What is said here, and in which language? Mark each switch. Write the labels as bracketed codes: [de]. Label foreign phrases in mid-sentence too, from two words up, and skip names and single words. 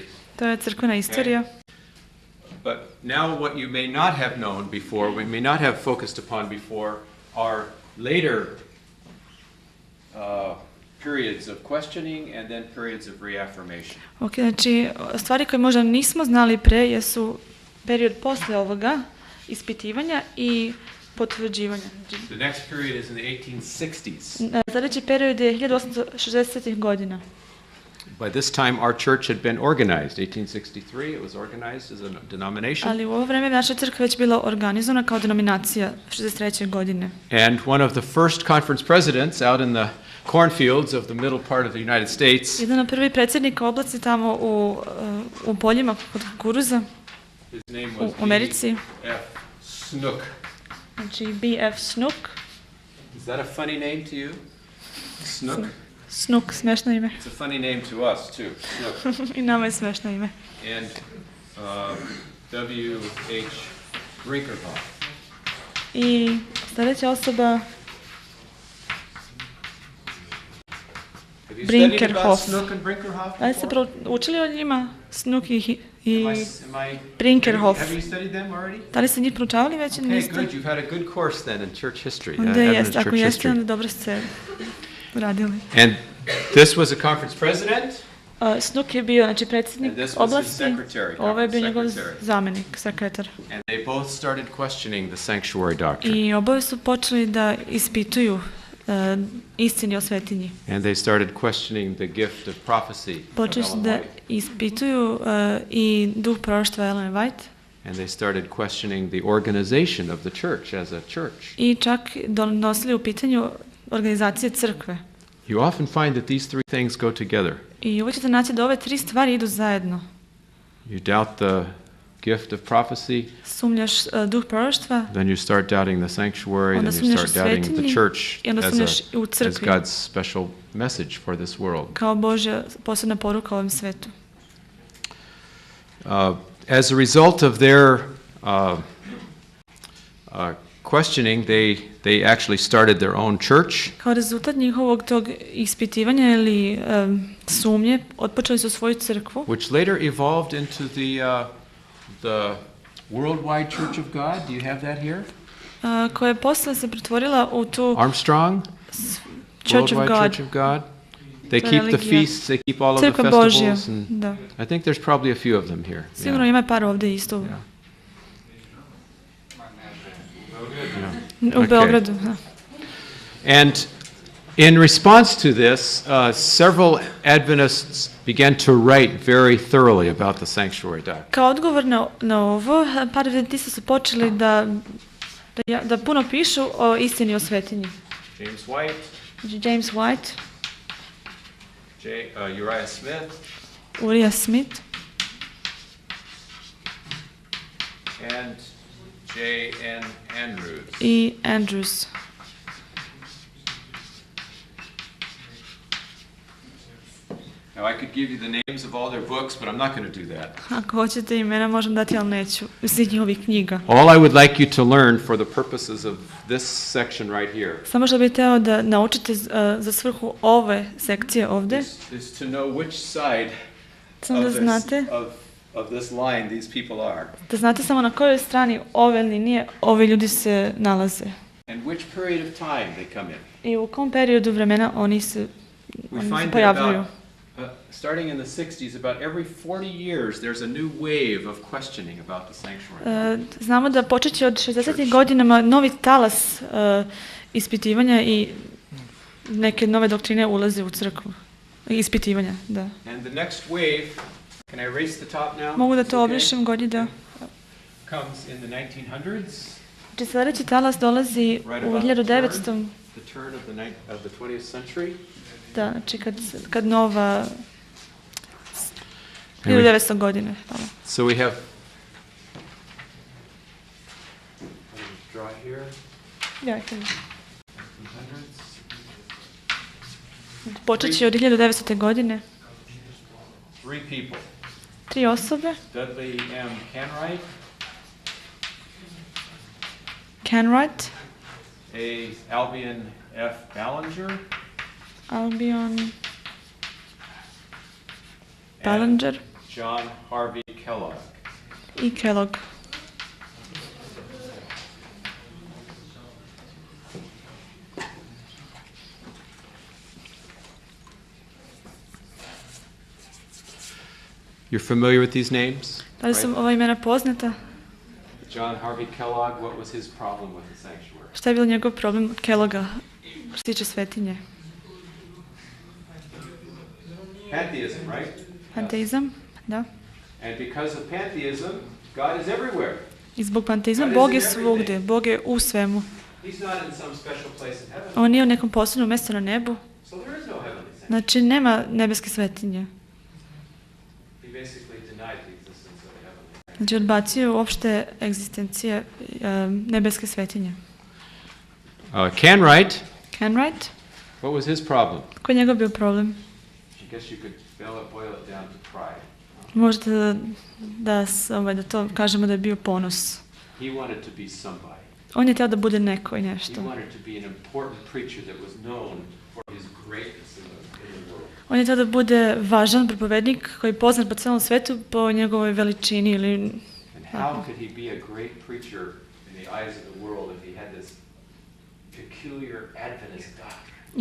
[sr] To je crkvena istorija. [en] But now what you may not have known before, we may not have focused upon before, are later periods of questioning and then periods of reaffirmation. [sr] Ok, znači stvari koje možda nismo znali pre jesu period posle ovoga, ispitivanja i potvrđivanja. [en] The next period is in the 1860s. [sr] Sljedeći period je 1860. godina. [en] By this time our church had been organized. 1863 it was organized as a denomination. [sr] Ali u ovo vreme naša crkva već bila organizovana kao denominacija 63. godine. [en] And one of the first conference presidents out in the cornfields of the middle part of the United States. [sr] Jedan od prvih predsjednika oblaci tamo u poljima kod kukuruza u Americi. B.F. Snook. Znači B.F. Snook. [en] Is that a funny name to you? Snook? Snook, [sr] smešno ime. [en] It's a funny name to us too. Snook. [sr] I nama je smešno ime. [en] And W.H. Brinkerhoff. [sr] I sljedeća osoba Brinkerhoff. Da li ste učili o njima? Snook i Brinkerhoff. Da li ste njih proučavali već ili niste? [en] Okay, good. You've had a good course then in church history. [sr] Onda jeste, ako jeste, onda dobro ste radili. [en] And this was a conference president. [sr] Snook je bio, znači, predsjednik [en] And this was his [sr] oblasti, [en] secretary, [sr] ovo je bio njegov [en] secretary. [sr] zamjenik, sekretar. [en] And they both started questioning the sanctuary doctrine. [sr] I oboje su počeli da ispituju istini o svetinji. [en] And they started questioning the gift of prophecy of [sr] Počeli su Ellen da White. ispituju i duh proroštva Ellen White. [en] And they started questioning the organization of the church as a church. [sr] I čak donosili u pitanju organizacije crkve. [en] You often find that these three things go together. [sr] I uvijek ćete naći da ove tri stvari idu zajedno. [en] You doubt the gift of prophecy, [sr] Sumnjaš duh proroštva, [en] then you start doubting the sanctuary, [sr] onda [en] then you [sr] sumnjaš u [en] start doubting the [sr] svetinji [en] church [sr] i onda [en] as, [sr] sumnjaš u [en] as [sr] crkvi [en] God's special message for this world. [sr] kao Božja posebna poruka ovom svetu. [en] As a result of their questioning, they actually started their own church. [sr] Kao rezultat njihovog tog ispitivanja ili sumnje, otpočeli su svoju crkvu, [en] Which later evolved into the worldwide Church of God. Do you have that here? [sr] koja je posle se pretvorila u tu Armstrong, [en] Church of worldwide God, Church of God. They [sr] To [en] keep the [sr] religija. [en] feasts. They keep all of the [sr] crkva Božja. [en] festivals, and [sr] Da. [en] I think there's probably a few of them here. [sr] Sigurno ima par ovdje isto [en] Yeah. [sr] u [en] Okay. [sr] Beogradu. Da. [en] And in response to this, several Adventists began to write very thoroughly about the sanctuary doctrine. [sr] Kao odgovor na ovo, par adventista su počeli da puno pišu o istini o svetinji. James White, James White, Uriah Smith, Uriah Smith [en] and J.N. Andrews. [sr] i Andrews. [en] Now, I could give you the names of all their books, but I'm not going to do that. [sr] Ako hoćete imena možem dati, ali neću. Svih njihovih knjiga. [en] All I would like you to learn for the purposes of this section right here [sr] Samo što bih htio da naučite za svrhu ove sekcije ovdje, [en] is to know which side [sr] samo da znate, [en] of this line these people are, [sr] samo na kojoj strani ove linije ovi ljudi se nalaze. [en] and which period of time they come in. [sr] I u kom periodu vremena oni se [en] We find that [sr] pojavljuju. [en] starting in the 60s, about every 40 years, there's a new wave of questioning about the sanctuary. [sr] Znamo da počeći od 60. godinama novi talas ispitivanja i neke nove doktrine ulaze u crkvu. Ispitivanja, da. [en] And the next wave, can I erase the top now? [sr] Mogu da [en] It's [sr] to [en] okay? [sr] obrišem godina. [en] Comes in the 1900s, [sr] Znači sljedeći talas dolazi [en] right [sr] u about 1900. [en] the turn of the 20th century. [sr] Da, znači kad nova [en] And we- [sr] 1900 godine. Hvala. [en] So we have, draw here, [sr] Ja, kad- [en] 1900s. [sr] Počeći od 1900. godine, [en] 3 people, [sr] 3 osobe, [en] Dudley M. Canright, Canright, A. Albion F. Ballinger, Albion, and Ballinger John Harvey Kellogg. [sr] i Kellogg. [en] You're familiar with these names? [sr] Da li su ova imena poznata? [en] John Harvey Kellogg, what was his problem with the sanctuary? [sr] Šta je bilo njegov problem od Kellogga što se tiče svetinje? [en] Pantheism, right? [sr] Panteizam, da. [en] And because of pantheism, God is everywhere. [sr] I zbog panteizma Bog je svugdje, Bog je u svemu. [en] He's not in some special place in heaven. [sr] On nije u nekom posebnom mjestu na nebu, [en] So there is no heavenly sanctuary. [sr] znači nema nebeske svetinje. [en] He basically denied the existence of a heavenly sanctuary. [sr] Znači odbacio uopšte egzistencije nebeske svetinje. Canright, Canright, [en] what was his problem? [sr] koji je njegov bio problem? [en] I guess you could boil it down to pride. [sr] Možete da to kažemo da je bio ponos. [en] He wanted to be somebody. [sr] On je htio da bude neko i [en] He [sr] nešto. [en] wanted to be an important preacher that was known for his greatness in the world. [sr] On je htio da bude važan propovednik koji je poznat po cijelom svetu po njegovoj veličini ili... [en] And how could he be a great preacher in the eyes of the world if he had this peculiar Adventist doctrine?